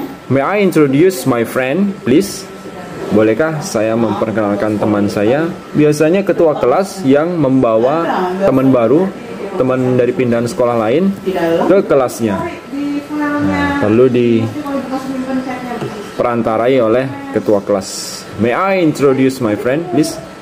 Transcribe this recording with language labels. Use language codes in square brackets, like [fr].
[en] May I introduce my friend, please? [id] Bolehkah saya memperkenalkan teman saya? Biasanya ketua kelas yang membawa teman baru, teman dari pindahan sekolah lain ke kelasnya. Perlu diperantarai oleh ketua kelas. [en] May I introduce my friend, please?